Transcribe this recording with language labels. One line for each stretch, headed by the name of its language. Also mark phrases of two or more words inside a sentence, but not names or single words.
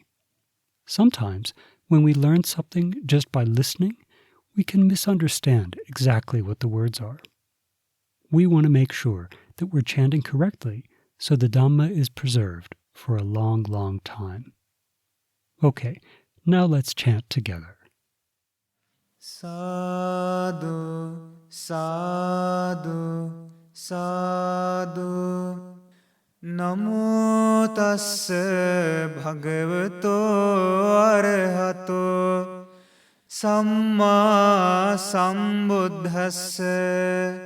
English: Sometimes, when we learn something just by listening, we can misunderstand exactly what the words are. We want to make sure that we're chanting correctly so the Dhamma is preserved for a long, long time. Okay, now let's chant together.
Pali: Sadhu, sadhu, sadhu. Namo tassa bhagavato arahato samma sambuddhassa.